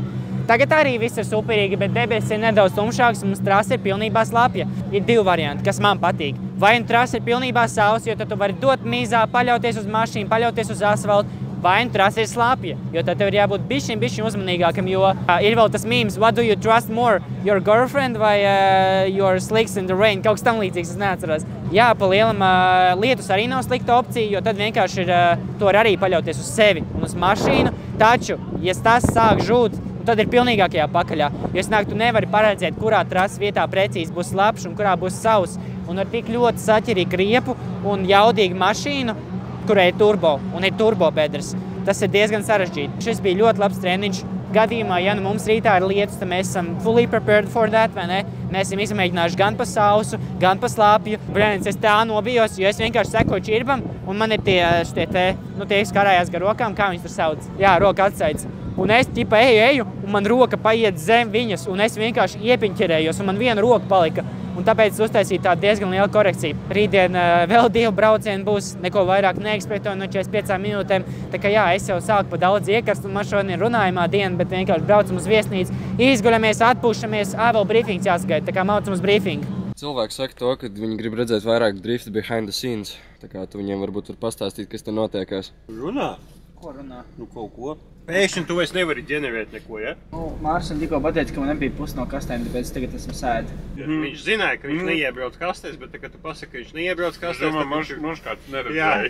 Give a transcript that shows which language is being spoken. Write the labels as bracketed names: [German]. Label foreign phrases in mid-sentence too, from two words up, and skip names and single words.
[Latvian] Tagad arī viss ir superīgi, bet debesis ir nedaudz tumšāks un mums trasa ir pilnībā slapja. Ir 2 varianti, kas man patīk. Vai nu trasa ir pilnībā sauss, jo tad tu vari dot mīzā, paļauties uz mašīnu, paļauties uz asfaltu, vai nu trasa ir slāpja, jo tad tev ir jābūt bišķiņ uzmanīgākam, jo ir vēl tas memes, [English] what do you trust more, your girlfriend [Latvian] vai [English] your slicks in the rain, [Latvian] kaut kas tam līdzīgs, es neatceros. Jā, pa lielam lietus arī nav slikta opcija, jo tad vienkārši ir, to arī paļauties uz sevi un uz mašīnu, taču, ja tas sāk žūt, tad ir pilnīgākajā pakaļā. Jo tu nevari paredzēt, kurā trases vietā precīzi būs slapš un kurā būs sauss. Un ar tik ļoti saķerīgu riepu un jaudīgu mašīnu, kurai ir turbo un ir turbobedres. Tas ir diezgan sarežģīti. Šis bija ļoti labs treniņš. Gadījumā, ja nu mums rītā ir lietas, tad mēs esam [English] fully prepared for that, [Latvian] vai ne? Mēs esam izmēģinājuši gan pa sausu, gan pa slāpju. Brēnins, es tā nobijos, jo es vienkārši sekoju čirbam, un man ir tie kas karājās gar rokām, kā viņas tur sauc. Jā, roka atsaic. Un es ķipa eju, un man roka paiet zem viņas, un es vienkārši iepiņķerējos, un man viena roka palika. Un tāpēc uztaisīju tādu diezgan lielu korekciju. Rītdien vēl 2 braucieni būs, neko vairāk neekspektoju no 45 minūtēm. Tā kā jā, es jau sāku pa daudz iekarst, un man šodien ir runājumā diena, bet vienkārši braucam uz viesnīcu, izguļamies, atpūšamies, vēl brīfings jāsagaida, tā kā maucam uz brīfingu. Cilvēki saka to, ka viņi grib redzēt vairāk [English] drift behind the scenes. [Latvian] Tā kā tu viņiem varbūt var pastāstīt, kas te notiekās. Runā? Ko runā? Nu kaut ko. Pēkšņi tu vairs nevari ģenerēt neko, ja? Mārsim tikko pateica, ka man nebija pus no kastēm, tāpēc tagad esmu sēdi. Viņš zināja, ka viņš neiebrauc kastēs, bet tā, kad tu pasaki, ka viņš neiebrauc kastēs, tad Moš kāds neredzēja.